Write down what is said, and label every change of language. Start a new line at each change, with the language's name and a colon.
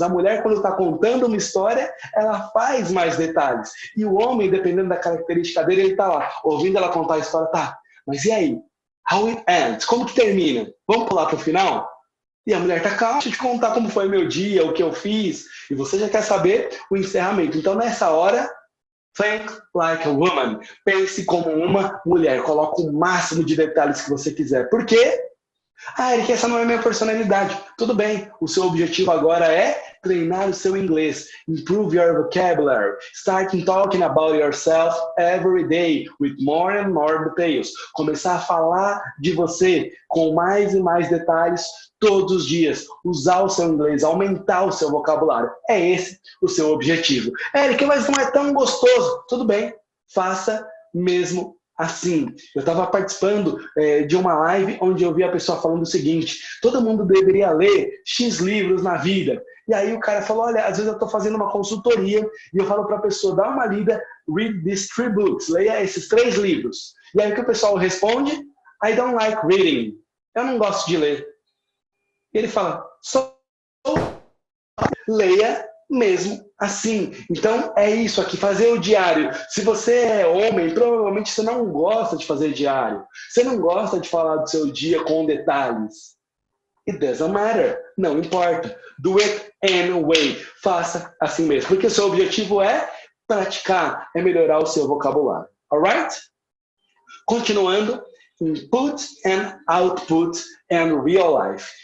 Portuguese: A mulher, quando está contando uma história, ela faz mais detalhes. E o homem, dependendo da característica dele, ele está lá, ouvindo ela contar a história, tá, mas e aí?
English: How it ends?
Portuguese: Como que termina? Vamos pular para o final? E a mulher está calma, deixa eu te contar como foi meu dia, o que eu fiz, e você já quer saber o encerramento. Então, nessa hora,
English: think like a woman.
Portuguese: Pense como uma mulher. Coloque o máximo de detalhes que você quiser. Por quê? Eric, essa não é minha personalidade. Tudo bem. O seu objetivo agora é treinar o seu inglês.
English: Improve your vocabulary. Start talking about yourself every day with more and more details.
Portuguese: Começar a falar de você com mais e mais detalhes todos os dias. Usar o seu inglês, aumentar o seu vocabulário. É esse o seu objetivo. Eric, mas não é tão gostoso. Tudo bem. Faça mesmo assim. Eu estava participando de uma live onde eu vi a pessoa falando o seguinte: todo mundo deveria ler X livros na vida. E aí o cara falou, olha, às vezes eu estou fazendo uma consultoria e eu falo para a pessoa, dá uma lida,
English: read these 3 books,
Portuguese: leia esses 3 livros. E aí o que o pessoal responde?
English: I don't like reading.
Portuguese: Eu não gosto de ler. E ele fala, só leia mesmo assim. Então é isso aqui, fazer o diário. Se você é homem, provavelmente você não gosta de fazer diário. Você não gosta de falar do seu dia com detalhes.
English: It doesn't matter.
Portuguese: Não importa.
English: Do it anyway.
Portuguese: Faça assim mesmo. Porque o seu objetivo é praticar, é melhorar o seu vocabulário.
English: Alright?
Portuguese: Continuando.
English: Input and output and real life.